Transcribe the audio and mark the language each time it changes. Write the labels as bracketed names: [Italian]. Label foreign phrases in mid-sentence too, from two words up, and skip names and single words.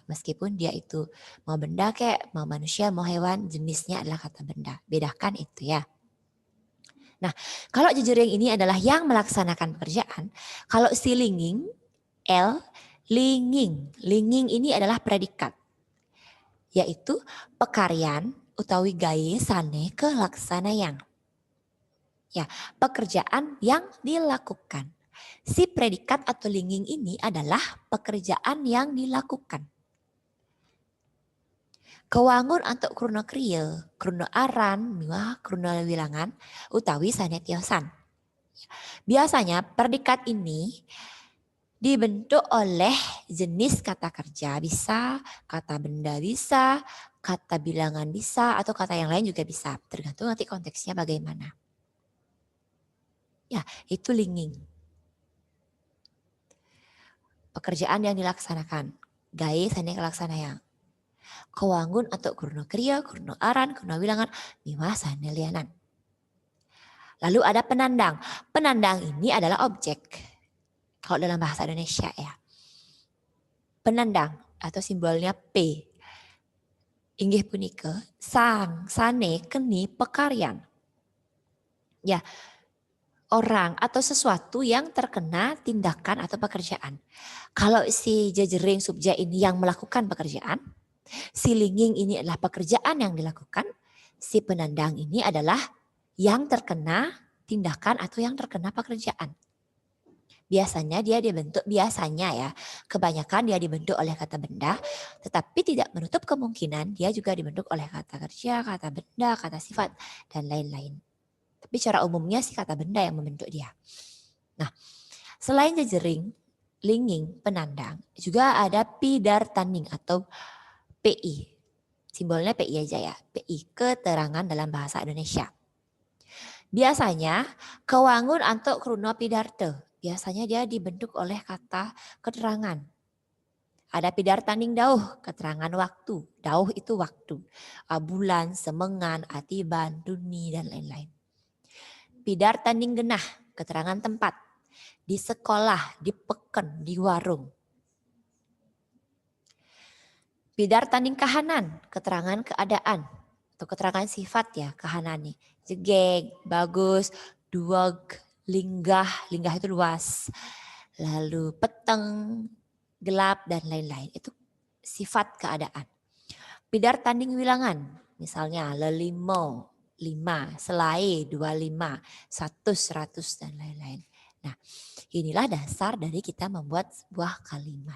[Indonesian] Meskipun dia itu mau benda kayak mau manusia, mau hewan, jenisnya adalah kata benda. Bedakan itu ya. Nah, kalau jejering ini adalah yang melaksanakan pekerjaan. Kalau si linging, L, linging. Linging ini adalah predikat. [Balinese] Yaitu pekaryan utawi gaye sane kelaksanayang. [Indonesian] Ya, pekerjaan yang dilakukan. Si predikat atau linging ini adalah pekerjaan yang dilakukan. [Balinese] Kewangun untuk kruna kriel, kruna aran, miwah kruna wilangan, utawi sanetiosan. [Indonesian] Biasanya predikat ini dibentuk oleh jenis kata kerja bisa, kata benda bisa, kata bilangan bisa, atau kata yang lain juga bisa. Tergantung nanti konteksnya bagaimana. Ya, itu linging. Pekerjaan yang dilaksanakan. [Balinese] Gaye sane kelaksanayang. Kewangun atau kurno kriya, kurno aran, kurno wilangan, miwah sane lianan. [Indonesian] Lalu ada penandang. Penandang ini adalah objek. Kalau dalam bahasa Indonesia ya. Penandang atau simbolnya P. [Balinese] Inggih punika sang, sane, keni, pekaryan. [Indonesian] Ya, orang atau sesuatu yang terkena tindakan atau pekerjaan. Kalau si jejering subjek ini yang melakukan pekerjaan, si linging ini adalah pekerjaan yang dilakukan, si penandang ini adalah yang terkena tindakan atau yang terkena pekerjaan. Biasanya dia dibentuk, biasanya ya, kebanyakan dia dibentuk oleh kata benda, tetapi tidak menutup kemungkinan dia juga dibentuk oleh kata kerja, kata benda, kata sifat, dan lain-lain. Tapi secara umumnya sih kata benda yang membentuk dia. Nah, selain jejering, linging, penandang, juga ada pidartaning atau PI. Simbolnya PI aja ya, PI, keterangan dalam bahasa Indonesia. [Balinese] Biasanya kewangun antuk kruna pidarte. [Indonesian] Biasanya dia dibentuk oleh kata keterangan. Ada pidartaning dauh, keterangan waktu. Dauh itu waktu. Bulan, [Balinese] semengan, atiban, duni, [Indonesian] dan lain-lain. Pidartaning genah, keterangan tempat. Di sekolah, di peken, di warung. Pidartaning kahanan, keterangan keadaan. Atau keterangan sifat ya, kahanani. [Balinese] Jegeg, bagus, duag, linggah, linggah [Indonesian] itu luas. Lalu peteng, gelap, dan lain-lain. Itu sifat keadaan. Pidartaning wilangan, misalnya lelimo, 5, selai 25, 100, 100, dan lain-lain. Nah, inilah dasar dari kita membuat sebuah kalimat.